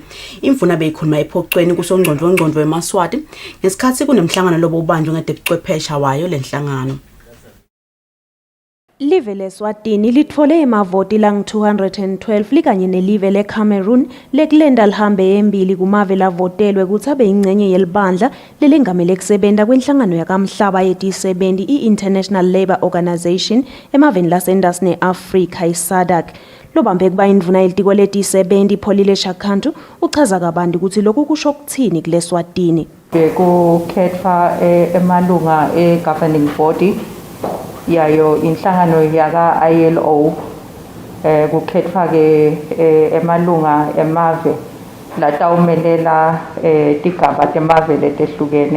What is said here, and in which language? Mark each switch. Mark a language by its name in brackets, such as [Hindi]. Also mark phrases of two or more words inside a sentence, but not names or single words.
[Swati] Imvuna beyikhuluma ephocweni kusongcondvo weMaswati ngesikhatsi kunemhlangano lobo ubanjwe ngetebuchwephesha wayo lenhlangano. Live leSwatini litfole emavoti lang-212 likanye nelive leCameroon lekulenda lihambe embili kumave lavotelwe kutsi abe yingcenye yelibandla lelengamele kusebenta kwenhlangano yakamhlaba yeti-70 i-International Labour Organization emaveni lasendasi ne-Afrika iSADC. Lobambe kuba indvuna yelitiko leti-70 Pholile Shakhantu uchaza kabanti ukuthi lokhu kusho kuthini kuleSwatini. Bekukhetha emalunga e- [English] governing body [Swati] yayo inhlangano yaka ILO kukhethwa ke emalunga emave latawumelela tigaba temave letehlukene.